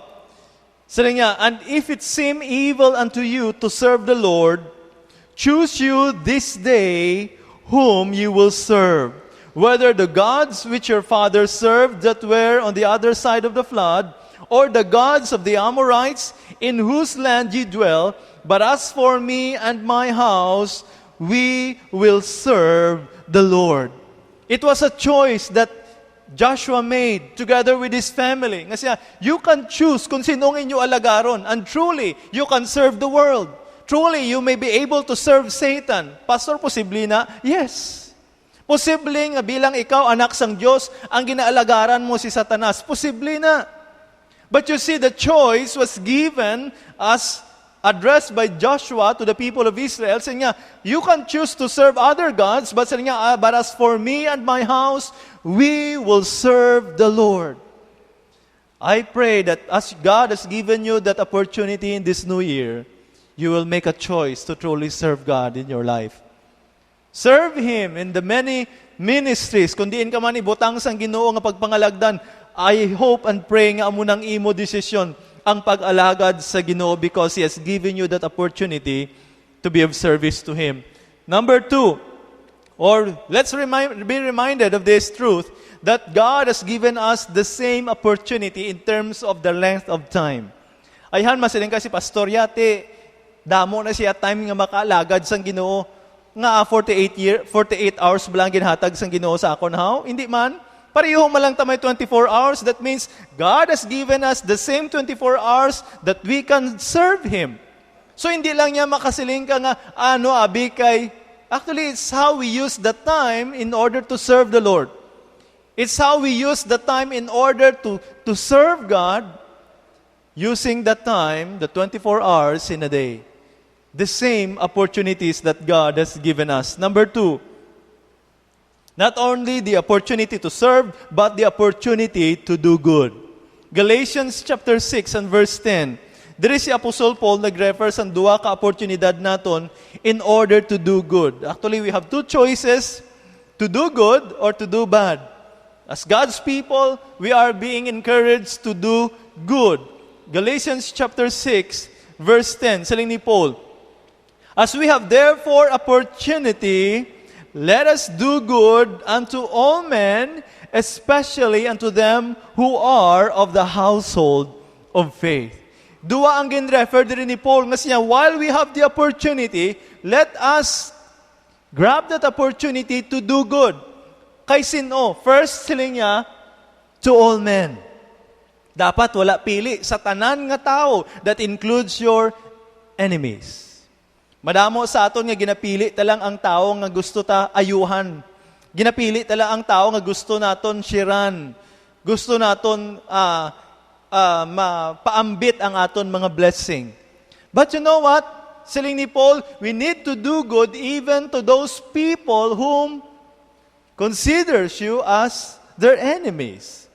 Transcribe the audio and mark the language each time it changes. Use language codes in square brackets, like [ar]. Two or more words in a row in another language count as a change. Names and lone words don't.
[hil] Siling niya, [en] and if it seem evil unto you to serve the Lord, choose you this day whom you will serve, whether the gods which your fathers served that were on the other side of the flood, or the gods of the Amorites in whose land ye dwell. But as for me and my house, we will serve the Lord. It was a choice that Joshua made together with his family. [hil] Kasi [en] you can choose [hil] kung sinong inyo alagaron, [en] and truly, you can serve the world. Truly, you may be able to serve Satan. [hil] Pastor, posible na? Yes. Posible nga bilang ikaw, anak sang Diyos, ang ginaalagaran mo si Satanas. Posible na. [en] But you see, the choice was given as addressed by Joshua to the people of Israel, saying niya, you can choose to serve other gods, but saying niya, but as for me and my house, we will serve the Lord. I pray that as God has given you that opportunity in this new year, you will make a choice to truly serve God in your life. Serve Him in the many ministries. [hil] Kung diin ka man ibutang sang Ginoo nga pagpangalagdan, [en] I hope and pray [hil] nga amo nang imo desisyon ang pag-alagad sa Ginoo, [en] because He has given you that opportunity to be of service to Him. Number 2, or let's be reminded of this truth, that God has given us the same opportunity in terms of the length of time. [hil] Ayhan, masiling kasi pastor yate, damo na siya time nga makaalagad sang Ginoo, nga 48 hours ba lang ginhatag sang Ginoo sa akon haw? Hindi man. Pareho malang tamay 24 hours. [en] That means God has given us the same 24 hours that we can serve Him. [hil] So hindi lang niya makasiling ka nga, abi kay. [en] Actually, it's how we use the time in order to serve the Lord. It's how we use the time in order to serve God. using the time, the 24 hours in a day. The same opportunities that God has given us. Number 2, not only the opportunity to serve, but the opportunity to do good. Galatians chapter 6 and verse 10. [hil] Diri si Apostol Paul nag-refer sa duwa ka oportunidad naton [en] in order to do good. Actually, we have two choices, to do good or to do bad. As God's people, we are being encouraged to do good. Galatians chapter 6, verse 10, [hil] saling ni Paul, [en] as we have therefore opportunity, let us do good unto all men, especially unto them who are of the household of faith. [hil] Duwa ang gin-refer din ni Paul nga siya, [en] while we have the opportunity, let us grab that opportunity to do good. [hil] Kay sino? First, siling niya, [en] to all men. [hil] Dapat wala pili sa tanan nga tao. [en] That includes your enemies. [hil] Madamo sa aton nga ginapili talang ang tao nga gusto ta ayuhan. Ginapili talang ang tao nga gusto naton shiran. Gusto naton mapaambit ang aton mga blessing. [en] But you know what? [hil] Siling ni Paul, [en] we need to do good even to those people whom considers you as their enemies.